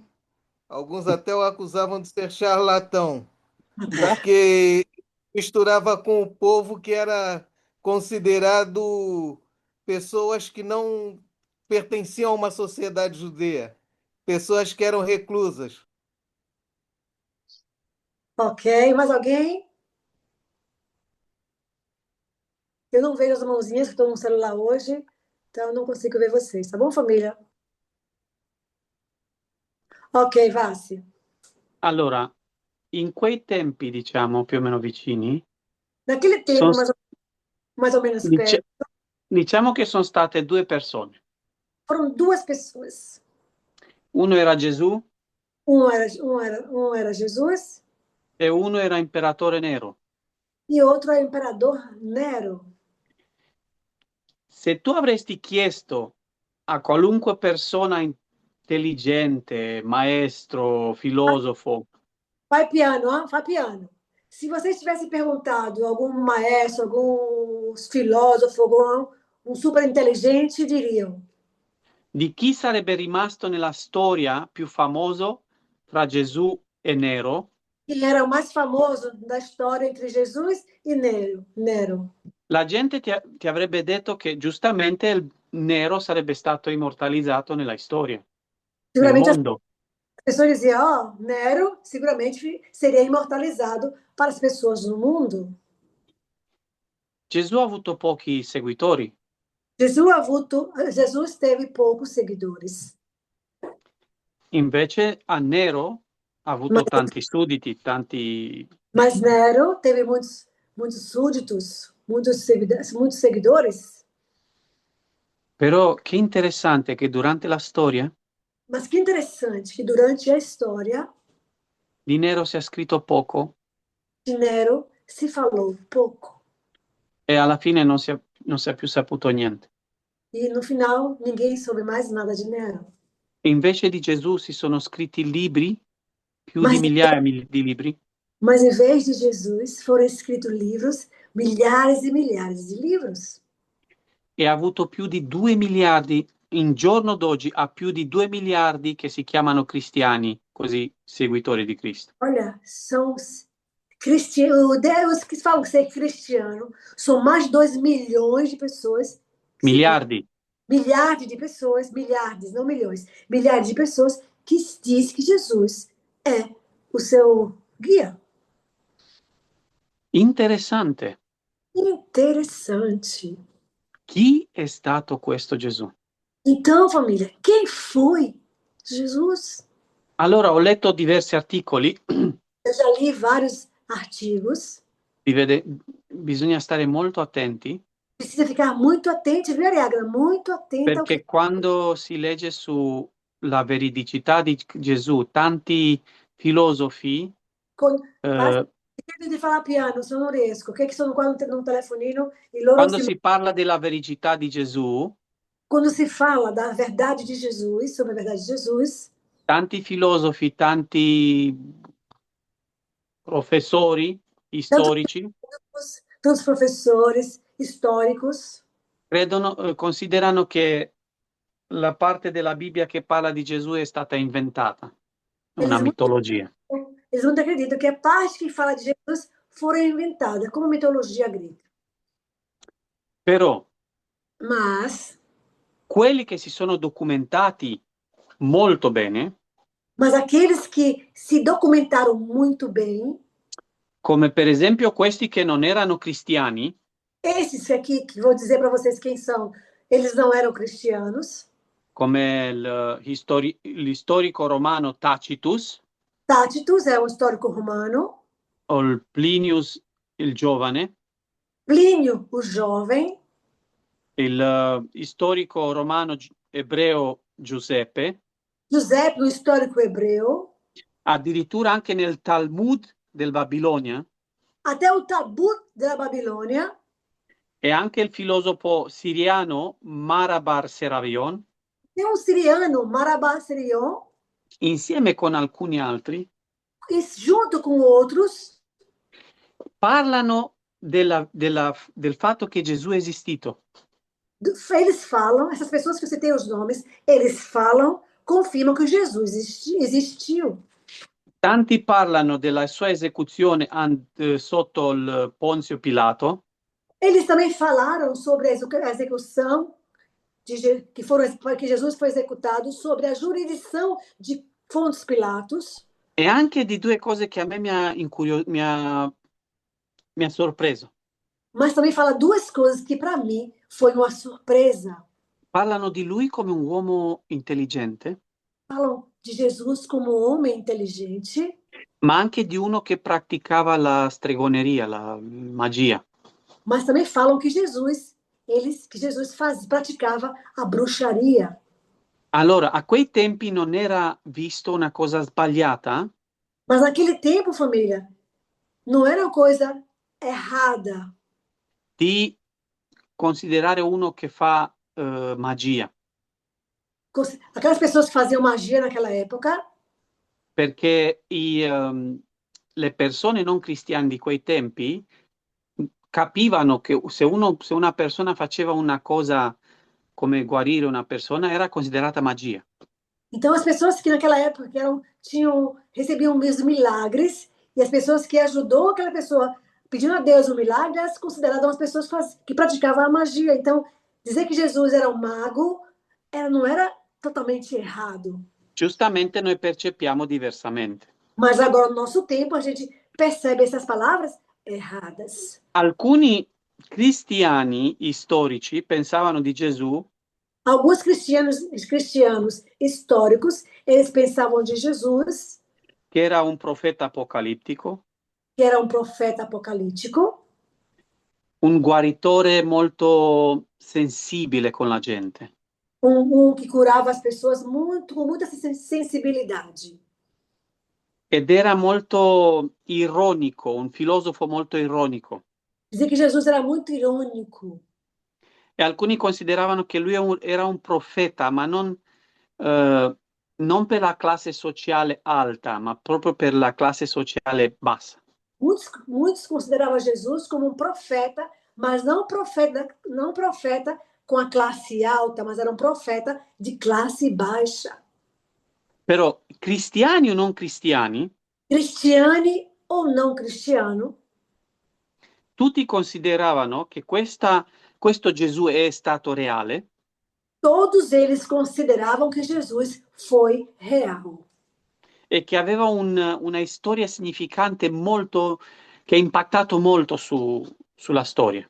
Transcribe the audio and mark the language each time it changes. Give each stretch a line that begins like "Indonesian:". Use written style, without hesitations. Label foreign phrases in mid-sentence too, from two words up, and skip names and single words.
Portuguese: Alguns até o acusavam de ser charlatão, porque misturava com o povo que era considerado pessoas que não pertenciam a uma sociedade judeia, pessoas que eram reclusas. Ok, mais alguém? Eu não vejo as mãozinhas, que estou no celular hoje, então eu não consigo ver vocês, tá bom, família? Ok, Vassi.
Italian: Allora, in quei tempi, diciamo, più o meno vicini,
Portuguese: Naquele tempo,
Italian: son-
Portuguese: mais ou menos
Italian: dice-
Portuguese: perto,
Italian: diciamo che sono state due persone.
Portuguese: foram duas pessoas.
Italian: Uno era Gesù
Portuguese: Um era Jesus
Italian: e uno era imperatore nero.
Portuguese: e outro é o imperador Nero.
Italian: Se tu avresti chiesto a qualunque persona intelligente, maestro, filosofo, Vai piano, ó, vai piano.
Portuguese: Se vocês tivessem perguntado a algum maestro, algum filósofo, algum um super inteligente, diriam:
Italian: di chi sarebbe rimasto nella storia più famoso tra Gesù e Nero,
Portuguese: quem era o mais famoso da história entre Jesus e Nero.
Italian: la gente ti avrebbe detto che giustamente il Nero sarebbe stato immortalizzato nella storia, nel
Portuguese: Seguramente as
Italian: mondo.
Portuguese: pessoas diziam: ó, oh, Nero seguramente seria imortalizado para as pessoas no mundo.
Italian: Gesù ha avuto pochi seguitori,
Portuguese: Jesus teve poucos seguidores,
Italian: invece a Nero ha
Portuguese: mas,
Italian: avuto tanti sudditi, tanti.
Portuguese: mas Nero teve muitos súditos, muitos seguidores.
Italian: Però che interessante che durante la storia
Portuguese: Mas que interessante que durante a história
Italian: di Nero si è scritto poco
Portuguese: de Nero se falou pouco.
Italian: E alla fine non si è più saputo niente.
Portuguese: E no final, ninguém soube mais nada de Nero.
Italian: Invece di Gesù si sono scritti libri, più di
Portuguese: Mas,
Italian: migliaia di libri,
Portuguese: mas em vez de Jesus, foram escritos livros, milhares e milhares de livros.
Italian: e ha avuto più di 2 miliardi, in giorno d'oggi ha più di 2 miliardi che si chiamano cristiani, così seguitori di Cristo.
Portuguese: Olha, são cristianos, os que falam ser cristiano, são mais de 2 milhões de pessoas.
Italian: Miliardi.
Portuguese: Milhares de pessoas, milhares, não milhões, milhares de pessoas que dizem que Jesus é o seu guia.
Italian: Interessante.
Portuguese: Interessante.
Italian: Chi è stato questo Gesù?
Portuguese: Então, família, quem foi Jesus?
Italian: Allora, ho letto diversi articoli.
Portuguese: Eu já li vários artigos.
Italian: Bisogna stare molto attenti.
Portuguese: Precisa ficar muito atento, viu, Ariagra? Muito atento.
Italian: Perché quando si legge sulla veridicità di Gesù, tanti filosofi... di falar piano, sono riesco. Che sono qua num telefonino e loro quando si parla della veridicità di Gesù,
Portuguese: quando si fala da verdade de Jesus, sobre a verdade de Jesus,
Italian: tanti filosofi, tanti professori storici,
Portuguese: tantos professores históricos
Italian: considerano che la parte della Bibbia che parla di Gesù è stata inventata, una mitologia.
Portuguese: Eles não acreditam que a parte que fala de Jesus foram inventada como mitologia grega.
Italian: Però,
Portuguese: mas
Italian: quelli che si sono documentati molto bene,
Portuguese: mas aqueles que se documentaram muito bem,
Italian: come per esempio questi che non erano cristiani,
Portuguese: esses aqui que vou dizer para vocês quem são, eles não eram cristianos,
Italian: come l'istorico romano Tacitus,
Portuguese: Tacitus é um histórico romano,
Italian: o il Plinius il giovane,
Portuguese: Plínio o jovem,
Italian: il storico romano ebreo Giuseppe,
Portuguese: Giuseppe, o histórico hebreu,
Italian: addirittura anche nel Talmud del Babilonia,
Portuguese: até o Talmud della Babilônia,
Italian: e anche il filosofo siriano Marabar Seravion,
Portuguese: tem um siriano, Marabar Seravion,
Italian: insieme con alcuni altri,
Portuguese: e junto com outros,
Italian: parlano del fatto che Gesù è esistito.
Portuguese: Eles falam, essas pessoas que eu citei os nomes, eles falam, confirmam que Jesus existiu.
Italian: Tanti parlano della sua esecuzione sotto il Ponzio Pilato.
Portuguese: Eles também falaram sobre a execução que Jesus foi executado, sobre a jurisdição de Pôncio Pilatos.
Italian: E anche di due cose che a me mi ha sorpreso.
Portuguese: Mas também fala duas coisas que para mim foi uma surpresa.
Italian: Parlano di lui come un uomo intelligente.
Portuguese: Falam de Jesus como um homem inteligente.
Italian: Ma anche di uno che praticava la stregoneria, la magia.
Portuguese: Mas também falam que Jesus praticava a bruxaria.
Italian: Allora, a quei tempi non era visto una cosa sbagliata?
Portuguese: Mas naquele tempo, família, não era uma coisa errada
Italian: di considerare uno che fa magia.
Portuguese: Aquelas pessoas que faziam magia naquela época.
Italian: Perché le persone non cristiane di quei tempi capivano che se una persona faceva una cosa come guarire una persona era considerata magia.
Portuguese: Então as pessoas que naquela época recebiam os milagres, e as pessoas que ajudou aquela pessoa pedindo a Deus um milagre, elas consideravam as pessoas que praticavam a magia. Então, dizer que Jesus era um mago não era totalmente errado.
Italian: Giustamente noi percepiamo diversamente.
Portuguese: Mas agora, no nosso tempo, a gente percebe essas palavras erradas.
Italian: Alcuni cristiani storici pensavano di Gesù.
Portuguese: Alguns cristianos históricos, eles pensavam de Jesus
Italian: che era un profeta apocalittico.
Portuguese: Que era um profeta apocalíptico.
Italian: Un guaritore molto sensibile con la gente.
Portuguese: Que curava as pessoas com muita sensibilidade.
Italian: Ed era molto ironico, un filosofo molto ironico.
Portuguese: Dizia que Jesus era muito irônico.
Italian: E alcuni consideravano che lui era un profeta, ma non per la classe sociale alta, ma proprio per la classe sociale bassa.
Portuguese: Muitos consideravam Jesus como um profeta, mas não profeta com a classe alta, mas era um profeta de classe baixa.
Italian: Però cristiani o non cristiani,
Portuguese: Cristiani ou não cristiano,
Italian: tutti consideravano che questo Gesù è stato reale
Portuguese: todos eles consideravam que Jesus foi real.
Italian: e che aveva una storia significante molto, che ha impattato molto sulla storia.